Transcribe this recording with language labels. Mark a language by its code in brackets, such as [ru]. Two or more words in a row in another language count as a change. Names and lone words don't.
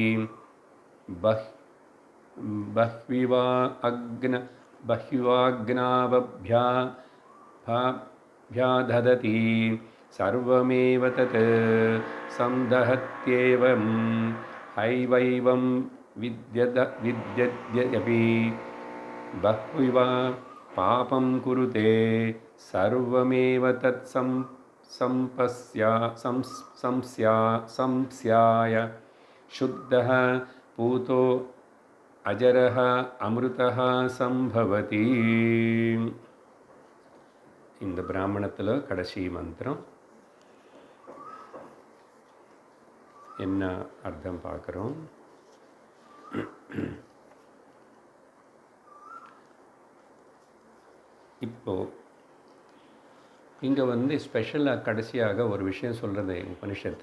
[sa] बह्विवाग्नावभ्यादधति सर्वमेव तत् संदहत्येवं हैवैवं विद्यद्यपि बह्विव पापं कुरुते सर्वमेव तत् संस्याय शुद्धः पूतो अजरः अमृतः संभवति. [ta] இந்த பிராமணத்தில் கடைசி மந்திரம் என்ன அர்த்தம் பார்க்குறோம். இப்போது இங்கே ஸ்பெஷலாக கடைசியாக ஒரு விஷயம் சொல்கிறது உபனிஷத்து.